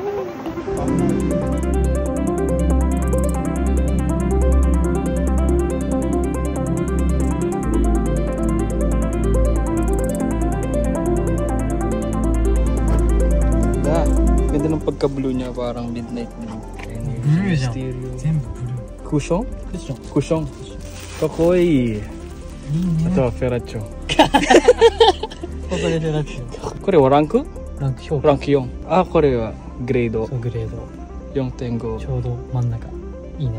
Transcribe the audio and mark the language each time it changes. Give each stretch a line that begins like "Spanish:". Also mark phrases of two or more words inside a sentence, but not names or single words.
Filipino: Ganda ng pagka-blue niya, parang
English: midnight blue.
Japanese: Blue じゃん。 Stereo. 全部ブルー。 Cushion? クッション。 Cushion. Kakoi. いいね。
Filipino: Ito, Ferraccio.
Japanese: ここでフェラッチョ。これはランク？ランク評価。ランク4。あ、これはグレードそう、グレード。 4.5。ちょうど真ん中。いいね。